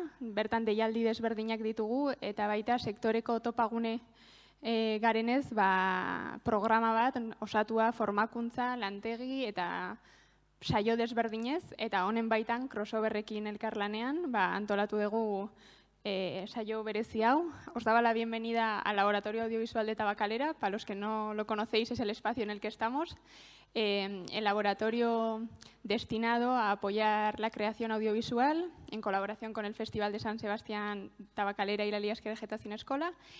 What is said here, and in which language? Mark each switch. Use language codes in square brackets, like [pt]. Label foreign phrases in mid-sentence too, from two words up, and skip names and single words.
[eu] Bertan deialdi desberdinak ditugu eta baita sektoreko topagune garenez programa bat osatua formakuntza, lantegi eta saio desberdinez, eta honen baitan crossoverrekin elkarlanean antolatu dugu saio berezi hau. [es] Os daba la bienvenida al Laboratorio Audiovisual de Tabakalera. Para los que no lo conocéis, es el espacio en el que estamos. El laboratorio destinado a apoyar la creación audiovisual en colaboración con el Festival de San Sebastián Tabakalera y la Liasque de Getación Escola.